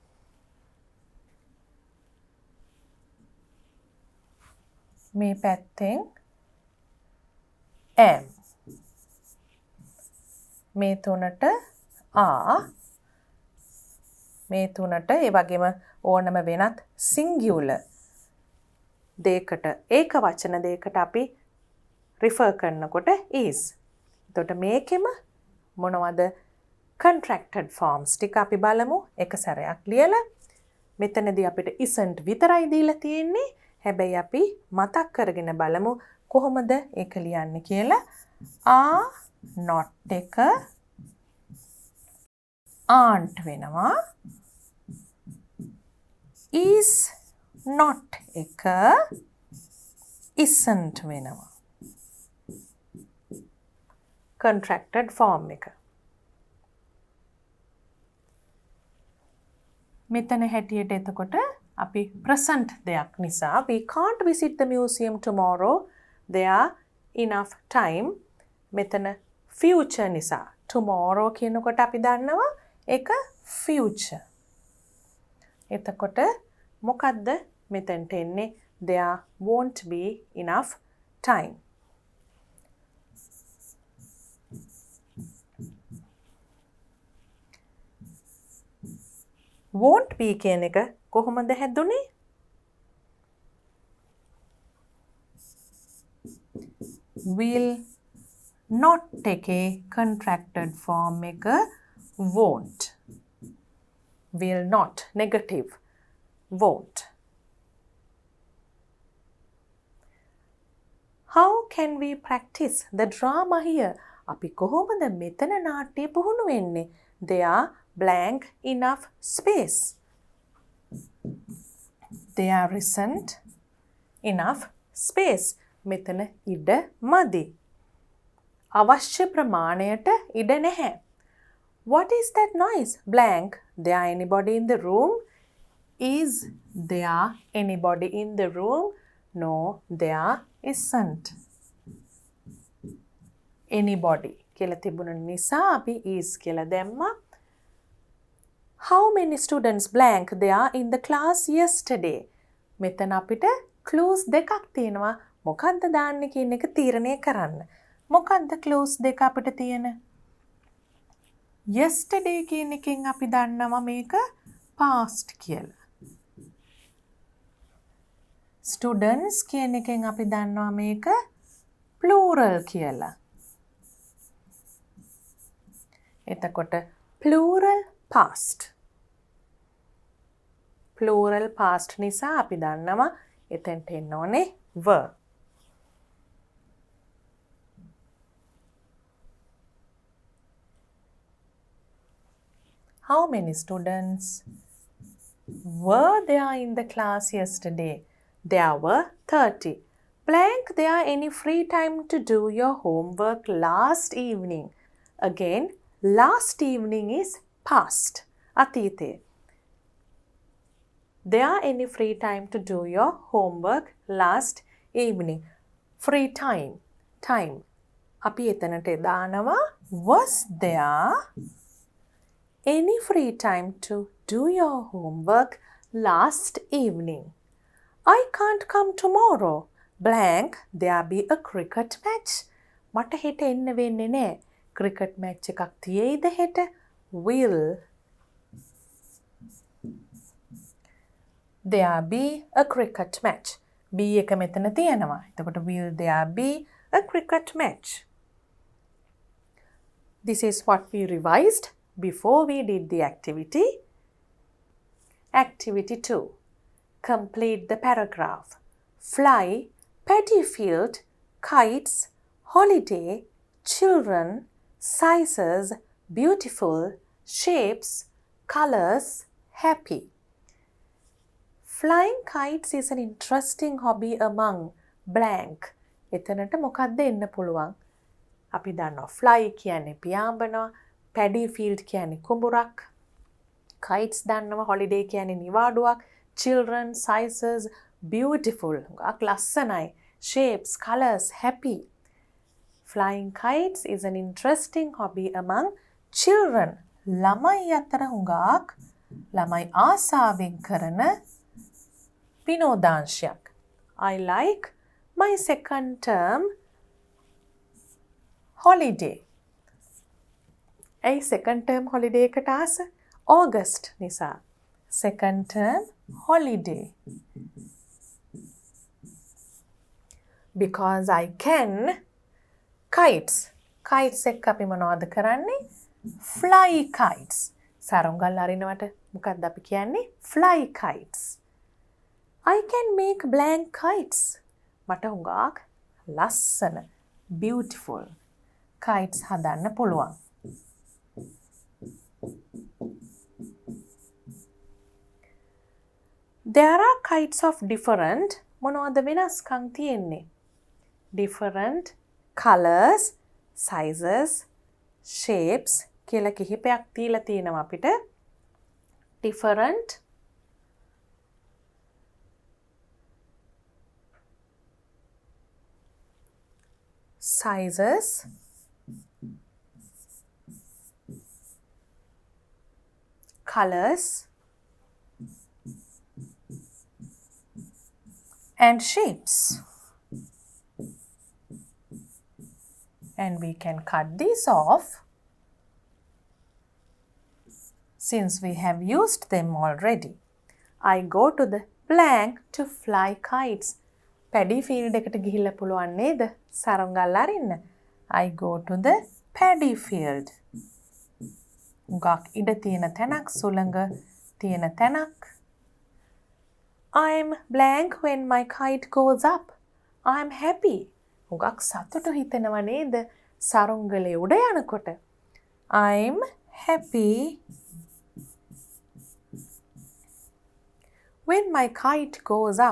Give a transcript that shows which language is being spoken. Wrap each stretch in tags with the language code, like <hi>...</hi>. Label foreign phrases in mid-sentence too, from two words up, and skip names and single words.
<si>මේ පැත්තෙන් am, මේ තුනට are, මේ තුනට ඒ වගේම ඕනම වෙනත් singular දෙයකට, ඒක වචන දෙයකට අපි refer කරනකොට is. එතකොට මේකෙම මොනවද</si> <en>contracted forms</en> <si>ටික අපි බලමු එක සැරයක් ලියලා. මෙතනදී අපිට isn't විතරයි දීලා තියෙන්නේ. හැබැයි අපි මතක් කරගෙන බලමු කොහොමද ඒක ලියන්නේ කියලා</si> <en>are not</en> <si>එක aren't වෙනවා.</si> <en>is not</en> <si>එක isn't වෙනවා.</si> <en>contracted form</en> <si>එක. මෙතන හැටියට එතකොට අපි present දෙයක් නිසා</si> <en>we can't visit the museum tomorrow. There enough time.</en> <si>මෙතන future නිසා tomorrow කියනකොට අපි දන්නවා ඒක future. එතකොට මොකද්ද මෙතනට එන්නේ</si> <en>there won't be enough time. won't be</en> <si>කියන එක කොහොමද හැදුනේ?</si> <en>will not</en> <si>එකේ</si> <en>contracted form</en> <si>එක won't.</si> <en>will not negative won't. How can we practice the drama here?</en> <si>අපි කොහොමද මෙතන නාට්‍ය පුහුණු වෙන්නේ?</si> <en>There blank enough space. There isn't enough space.</en> <si>මෙතන ඉඩ මදි. අවශ්‍ය ප්‍රමාණයට ඉඩ නැහැ.</si> <en>What is that noise? Blank. There anybody in the room? Is there anybody in the room? No, there isn't. Anybody</en> <si>කියලා තිබුණ නිසා අපි is කියලා දැම්මා.</si> <en>How many students blank there in the class yesterday?</en> <si>මෙතන අපිට clues දෙකක් තියෙනවා. මොකක්ද දාන්නේ කියන එක තීරණය කරන්න. මොකක්ද clues දෙක අපිට තියෙන? yesterday කියන එකෙන් අපි දන්නවා මේක past කියලා. students කියන එකෙන් අපි දන්නවා මේක plural කියලා.</si> <en>එතකොට plural past.</en> <si>plural past නිසා අපි දන්නවා එතෙන්ට එන්න ඕනේ were.</si> <en>How many students were there in the class yesterday? There were 30. Blank, there any free time to do your homework last evening? Again, last evening is past.</en> <si>Atite.</si> <en>There any free time to do your homework last evening? Free time. Time.</en> <si>අපි එතනට දානවා</si> <en>was there any free time to do your homework last evening? I can't come tomorrow. Blank, there be a cricket match.</en> <si>මට හෙට එන්න වෙන්නේ නෑ.</si> <en>cricket match</en> <si>එකක් තියෙයිද හෙට?</si> <en>Will there be a cricket match?</en> <si>B එක මෙතන තියෙනවා. එතකොට</si> <en>will there be a cricket match? This is what we revised before we did the activity. Activity 2. Complete the paragraph. Fly, paddy field, kites, holiday, children, sizes, beautiful, shapes, colors, happy. Flying kites is an interesting hobby among blank.</en> <si>එතනට මොකක්ද එන්න පුළුවන්? අපි දන්නවා fly කියන්නේ පියාඹනවා,</si> <en>paddy field</en> <si>කියන්නේ කුඹුරක්, kites දන්නවා holiday කියන්නේ නිවාඩුවක්,</si> <en>children, sizes, beautiful, ලස්සනයි, shapes, colors, happy. Flying kites is an interesting hobby among children.</en> <si>ළමයි අතර හුඟක් ළමයි ආසාවෙන් කරන විනෝදාංශයක්.</si> <en>I like my second term holiday.</en> <si>ඇයි</si> <en>second term holiday</en> <si>එකට ආස? August නිසා.</si> <en>Second term holiday. Because I can kites.</en> <si>Kites එක්ක අපි මොනවද කරන්නේ?</si> <en>Fly kites.</en> <si>සරුංගල් අරිනවට මොකක්ද අපි කියන්නේ?</si> <en>Fly kites. I can make blank kites.</en> <si>මට හුඟක් ලස්සන</si> <en>beautiful kites</en> <si>හදන්න පුළුවන්.</si> <en>There are kites of different</en> <si>මොනවද වෙනස්කම් තියෙන්නේ?</si> <en>Different colors, sizes, shapes</en> <si>කියලා කිහිපයක් තියලා තියෙනවා අපිට.</si> <en>Different sizes, colors and shapes. And we can cut these off since we have used them already. I go to the blank to fly kites. Paddy field</en> <si>එකට ගිහිල්ලා පුළුවන් නේද? සරුංගල් අරින්න.</si> <en>I go to the paddy field.</en> <si>උගක් ඉඩ තියෙන තැනක්, සුළඟ තියෙන තැනක්.</si> <en>I'm blank when my kite goes up. I'm happy.</en> <si>උගක් සතුටු හිතෙනව නේද? සරුංගලේ උඩ යනකොට.</si> <en>I'm happy when my kite goes up.</en>